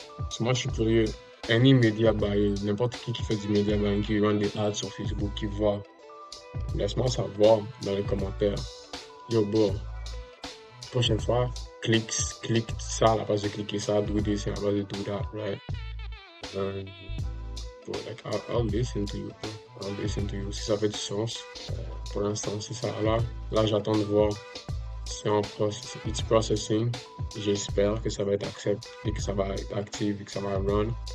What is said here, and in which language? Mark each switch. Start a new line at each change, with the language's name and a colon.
French: So, moi, je suis curieux.
English: Any media buyer,
French: n'importe qui fait du media buying, qui run des ads sur Facebook, qui voit, laisse-moi savoir dans les commentaires. Yo, bro, prochaine fois, clique ça à la base de cliquer ça,
English: do this
French: à la base de
English: do that, right? Bro, like, I'll listen to you, bro. I'll listen to you.
French: Si ça fait du sens, pour l'instant, c'est ça. Là, j'attends de voir. C'est en
English: it's processing.
French: J'espère que ça va être accepté et que ça va être actif et que ça va run.